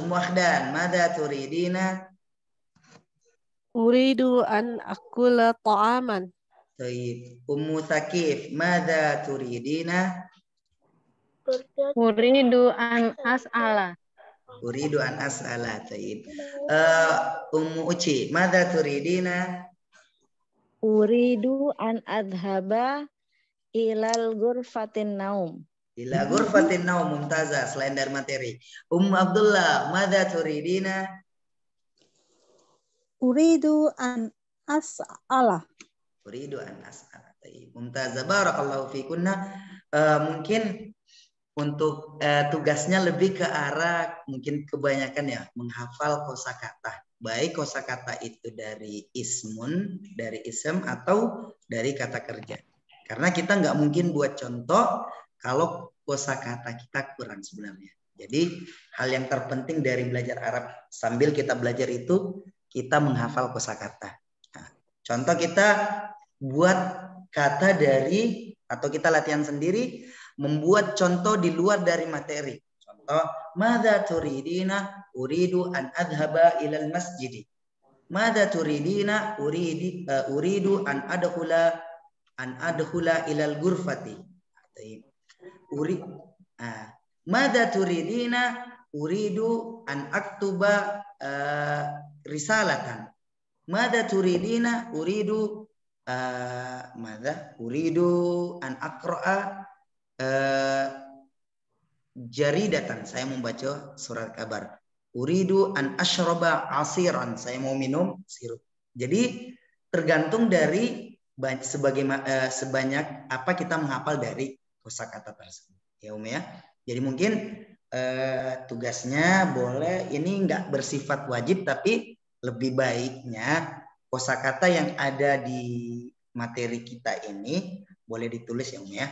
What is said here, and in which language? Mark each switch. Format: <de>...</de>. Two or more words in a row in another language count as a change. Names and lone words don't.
<ar>أم أحدان، ماذا تريدين? أريد أن آكل طعامًا.</ar> <id>Baik.</id> <ar>أم ثقيف، ماذا تريدين? أريد أن أسأل. أريد أن أسأل. Baik. أم أوتشي، ماذا تريدين? أريد أن أذهب إلى غرفة النوم. إلى غرفة النوم، ممتازة.</ar> <id>Selain dari materi. Ummu Abdullah,</id> <ar>ماذا تريدين? أريد أن أسأل. أريد أن أسأل. ممتازة. بارك الله فيكن.</ar> <id>Mungkin untuk tugasnya lebih ke arah mungkin kebanyakan ya menghafal kosakata. Baik kosakata itu dari ismun, dari ism atau dari kata kerja. Karena kita nggak mungkin buat contoh kalau kosakata kita kurang sebenarnya. Jadi hal yang terpenting dari belajar Arab sambil kita belajar itu kita menghafal kosakata. Nah, contoh kita buat kata dari atau kita latihan sendiri membuat contoh di luar dari materi.</id> <ar>Contoh, ماذا تريدين? أريد أن أذهب إلى المسجد. ماذا تريدين? أريد أن أدخل إلى الغرفة. ماذا تريدين? أريد أن أكتب رسالة. ماذا تريدين? أريد أن أقرأ جريدة.</ar> <id>Saya membaca surat kabar.</id> <ar>أريد أن أشرب عصيرًا.</ar> <id>Saya mau minum sirup. Jadi tergantung dari sebanyak apa kita menghafal dari kosakata tersebut. Ya ya. Jadi mungkin tugasnya boleh ini nggak bersifat wajib, tapi lebih baiknya kosakata yang ada di materi kita ini boleh ditulis ya Om ya.</id>